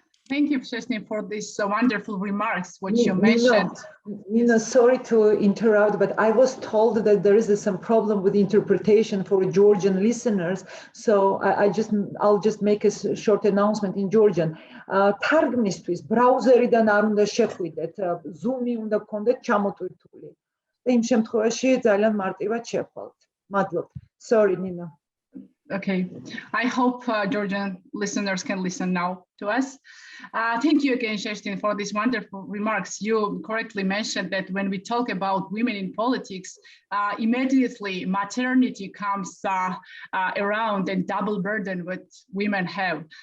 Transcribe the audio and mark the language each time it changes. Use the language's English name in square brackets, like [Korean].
[English] Thank you, Sheshni, for these wonderful remarks, what you mentioned. Nina, sorry to interrupt, but I was told that there is some problem with interpretation for Georgian listeners. So I'll just make a short announcement in Georgian. [Georgian] Targmistvis browser-იდან არ უნდა შეხვიდეთ, Zoom-ი უნდა გქონდეთ ჩამოტვირთული. და იმ შემთხვევაში ძალიან მარტივად შევხვალთ. მადლობთ. [English] Sorry, Nina. Okay, I hope Georgian listeners can listen now to us. Thank you again, Sheshtin, for these wonderful remarks. You correctly mentioned that when we talk about women in politics, immediately maternity comes around and double burden what women have.